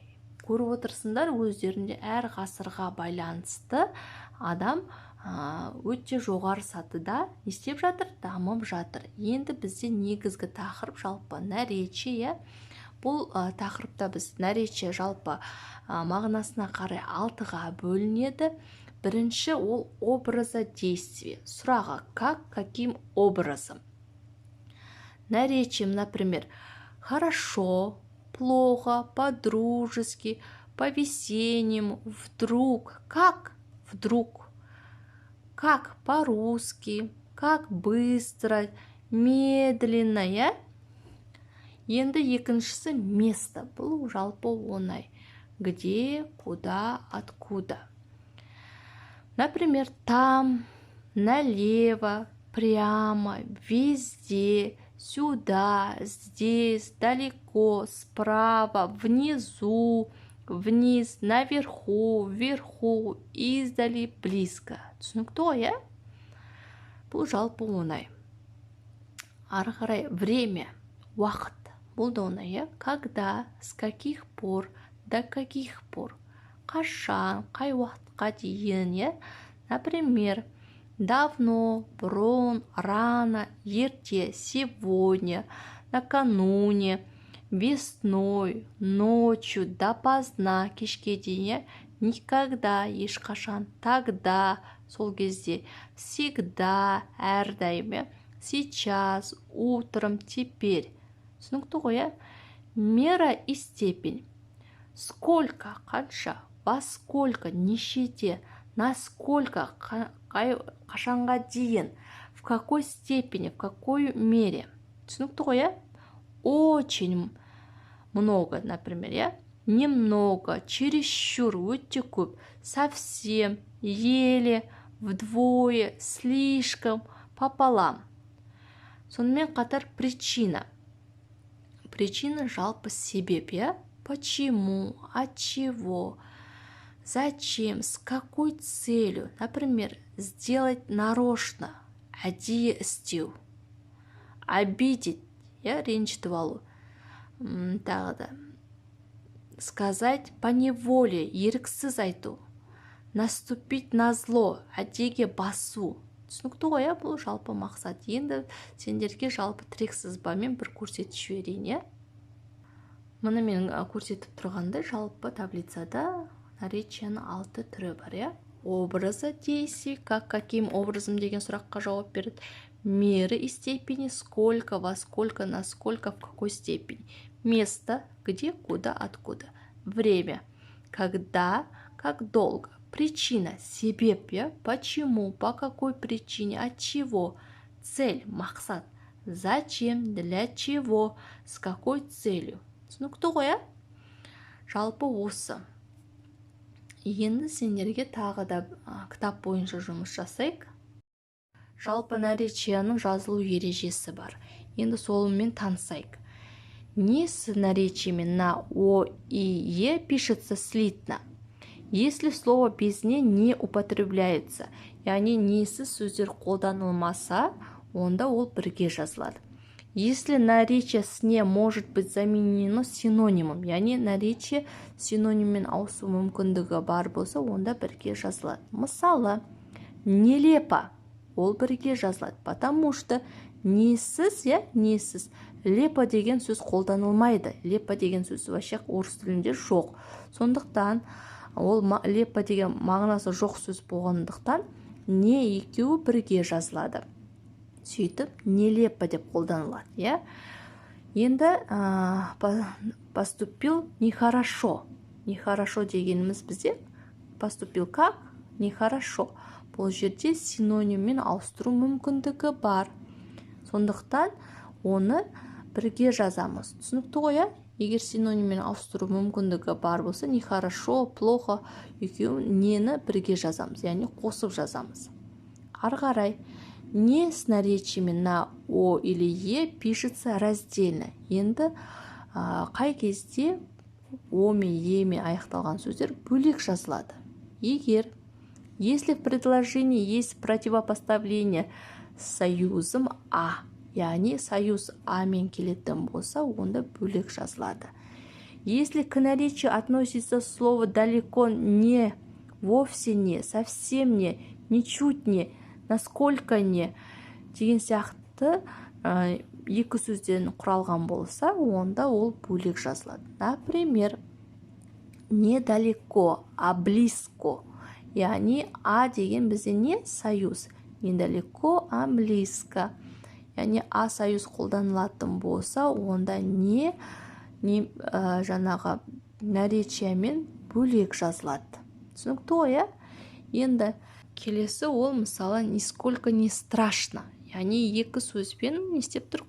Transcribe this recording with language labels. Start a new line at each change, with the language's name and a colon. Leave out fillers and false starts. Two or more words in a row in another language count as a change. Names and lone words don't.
Kazakh: Көріп отырсыңдар, өздерінде әр ғасырға байланысты адам өте жоғары сатыда не істеп жатыр? Дамып жатыр. Енді бізде негізгі тақырып жалпы наречие. Бұл тақырыпта біз наречие жалпы мағынасына қарай 6-ға бөлінеді. Бірінші ол
Russian: образа действия. Сұрағы каким образом? Наречием, например, хорошо, плохо, по-дружески, по-весеннему, вдруг. Как? Вдруг. Как по-русски, как быстро, медленно,
Kazakh: Енді екіншісі место. Бұл жалпы оңай.
Russian: Где, куда, откуда. Например, там, налево, прямо, везде, сюда, здесь, далеко, справа, внизу, вниз, наверху, вверху, издали, близко.
Kazakh: Түсінікті, Бұл жалпы оңай. Ары қарай время, уақыт. Бұл да оңай,
Russian: Когда, с каких пор, до каких пор.
Kazakh: Қашан, қай уақытқа дейін,
Russian: Например, давно,
Kazakh: бұрын, рано, ерте,
Russian: сегодня, накануне, весной, ночью, допоздна,
Kazakh: кешке дейін, никогда, ешқашан, тогда, сол кезде, всегда, әрдайым,
Russian: сейчас, утром, теперь.
Kazakh: Түсінікті ғой,
Russian: Мера и степень. Сколько, қанша, во сколько, нешеде, насколько,
Kazakh: қашанға дейін,
Russian: в какой степени, в какой мере.
Kazakh: Түсінікті ғой,
Russian: Очень много, например, Немного, чересчур,
Kazakh: өте көп,
Russian: совсем, еле, вдвое, слишком, пополам.
Kazakh: Сонымен қатар
Russian: причина. Причина
Kazakh: жалпы себеп,
Russian: Почему, от чего, зачем, с какой целью. Например, сделать нарочно,
Kazakh: әдейі істеу. Обидеть, ренжітіп алу. Тағы да.
Russian: Сказать по неволе,
Kazakh: еріксіз айту.
Russian: Наступить на зло,
Kazakh: әдейіге басу. Түсінікті ғой, бұл жалпы мақсат. Енді сендерге жалпы тірек сызбамен бір көрсетіп жіберейін, Мұны мен көрсетіп тұрғанда жалпы таблицада наречияның 6 түрі бар,
Russian: Образа действий, каким образом
Kazakh: деген сұраққа жауап береді.
Russian: Меры и степени, сколько, во сколько, насколько, в какой степени. Место, где, куда, откуда. Время, когда, как долго. Причина, себеп, почему, по какой причине, от чего. Цель, мақсат. Зачем, для чего, с какой целью.
Kazakh: Түсінікті ғой, Жалпы осы. Енді сендерге тағы да кітап бойынша жұмыс жасайық. Жалпы наречияның жазылу ережесі бар. Енді солымен танысайық.
Russian: не с наречиями на о и е пишется слитно, если слово без не употребляется,
Kazakh: яғни несіз сөздер қолданылмаса, онда ол бірге жазылады.
Russian: Если наречие с не может быть заменено синонимом,
Kazakh: яғни наречие синониммен ауысу мүмкіндігі бар болса, онда бірге жазылады. Мысалы, нелепо, ол бірге жазылады,
Russian: потому что
Kazakh: несіз, несіз, лепо деген сөз қолданылмайды. Лепо деген сөз вообще орыс тілінде жоқ. Сондықтан ол лепо деген мағынасы жоқ сөз болғандықтан не екеуі бірге жазылады. Сөйтіп, нелепо деп қолданылады.
Russian: Енді поступил нехорошо. Нехорошо
Kazakh: дегеніміз бізде
Russian: поступил как? Нехорошо.
Kazakh: Бұл жерде синониммен ауыстыру мүмкіндігі бар. Сондықтан оны бірге жазамыз. Түсінікті ғой? Егер синониммен ауыстыру мүмкіндігі бар болса,
Russian: нехорошо, плохо
Kazakh: екеуін нені бірге жазамыз, яғни қосып жазамыз. Ары қарай,
Russian: не с наречиями на о или е пишется раздельно.
Kazakh: Енді қай кезде о мен е мен аяқталған сөздер бөлек жазылады.
Russian: Если в предложении есть противопоставление с союзом а,
Kazakh: яғни
Russian: союз а
Kazakh: мен келетін болса, онда бөлек жазылады.
Russian: Если к наречию относится слово далеко не, вовсе не, совсем не, ничуть не, насколько не
Kazakh: деген сияқты екі сөзден құралған болса, онда ол бөлек жазылады.
Russian: Например, недалеко, а близко.
Kazakh: Яғни а деген бізде не? Союз.
Russian: Недалеко, а близко.
Kazakh: Яғни а союз қолданылатын болса, онда не жаңағы наречиямен бөлек жазылады. Түсінікті ғой? Енді келесі ол мысалы
Russian: нисколько не страшно.
Kazakh: Яғни екі сөзбен не істеп тұр?